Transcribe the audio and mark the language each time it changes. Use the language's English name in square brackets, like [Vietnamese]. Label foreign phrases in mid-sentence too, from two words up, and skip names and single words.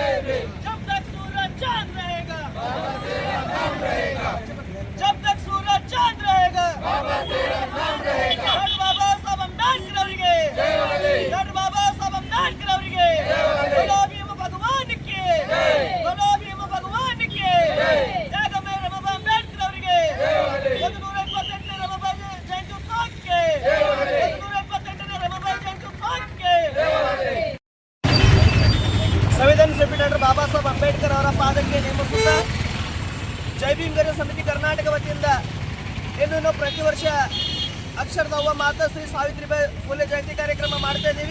[Hindi] जब तक सूरज चांद रहेगा, जब तक सूरज चांद रहेगा, डॉक्टर बाबा साहब अंबेडकर ಅವರಿಗೆ, डॉक्टर बाबा साहब अंबेडकर ಅವರಿಗೆ, बोलो भीम भगवान की, बोलो भीम भगवान की, [Kannada] ತ್ಯಾಗಮಯ ರಮಾಬಾಯಿ ಅಂಬೇಡ್ಕರ್ ಅವರಿಗೆ 128ನೇ ರಮಾಬಾಯಿ ಜಯಂತಿ ಉತ್ಸವಕ್ಕೆ, 128ನೇ ರಮಾಬಾಯಿ ಜಯಂತಿ ಉತ್ಸವಕ್ಕೆ ಸಂವಿಧಾನ ಶಿಲ್ಪಿ ಡಾಕ್ಟರ್ ಬಾಬಾ ಸಾಹೇಬ್ ಅಂಬೇಡ್ಕರ್ ಅವರ ಪಾದಕ್ಕೆ ನೇಮಿಸುತ್ತಾ ಜೈ ಭೀಮ್ ಗರ್ಜ ಸಮಿತಿ ಕರ್ನಾಟಕ ವತಿಯಿಂದ ಇನ್ನು ಪ್ರತಿ ವರ್ಷ ಅಕ್ಷರದ ಅವ್ವ ಮಾತಾ ಶ್ರೀ ಸಾವಿತ್ರಿಬಾಯಿ ಫುಲೆ ಜಯಂತಿ ಕಾರ್ಯಕ್ರಮ ಮಾಡ್ತಾ ಇದ್ದೀವಿ.